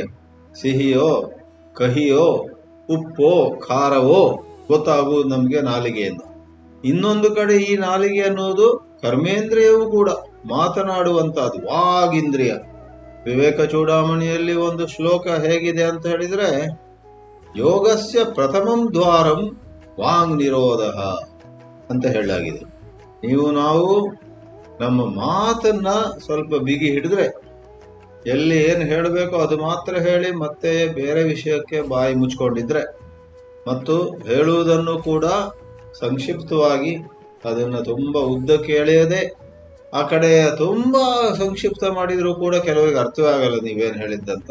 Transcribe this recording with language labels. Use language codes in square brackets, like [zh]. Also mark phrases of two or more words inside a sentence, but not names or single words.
[kn] ಸಿಹಿಯೋ ಕಹಿಯೋ ಉಪ್ಪೋ ಖಾರವೋ ಗೊತ್ತಾಗುವುದು ನಮಗೆ ನಾಲಿಗೆಯಿಂದ. ಇನ್ನೊಂದು ಕಡೆ ಈ ನಾಲಿಗೆ ಅನ್ನೋದು ಕರ್ಮೇಂದ್ರಿಯವೂ ಕೂಡ, ಮಾತನಾಡುವಂತಹದ್ದು, ವಾಗೀಂದ್ರಿಯ. ವಿವೇಕ ಚೂಡಾಮಣಿಯಲ್ಲಿ ಒಂದು ಶ್ಲೋಕ ಹೇಗಿದೆ ಅಂತ ಹೇಳಿದ್ರೆ, [sa] योगस्य प्रथमं द्वारं वाङ्ग् निरोध [kn] ಅಂತ ಹೇಳಲಾಗಿದೆ. ನಾವು ನಮ್ಮ ಮಾತನ್ನ ಸ್ವಲ್ಪ ಬಿಗಿ ಹಿಡಿದ್ರೆ, ಎಲ್ಲಿ ಏನು ಹೇಳಬೇಕೋ ಅದು ಮಾತ್ರ ಹೇಳಿ ಮತ್ತೆ ಬೇರೆ ವಿಷಯಕ್ಕೆ ಬಾಯಿ ಮುಚ್ಕೊಂಡಿದ್ರೆ, ಮತ್ತು ಹೇಳುವುದನ್ನು ಕೂಡ ಸಂಕ್ಷಿಪ್ತವಾಗಿ, ಅದನ್ನು ತುಂಬಾ ಉದ್ದಕ್ಕೆ ಎಳೆಯದೆ ಆ ಕಡೆ ತುಂಬಾ ಸಂಕ್ಷಿಪ್ತ ಮಾಡಿದ್ರು ಕೂಡ ಕೆಲವರಿಗೆ ಅರ್ಥವೇ ಆಗಲ್ಲ ನೀವೇನು ಹೇಳಿದ್ದಂತ.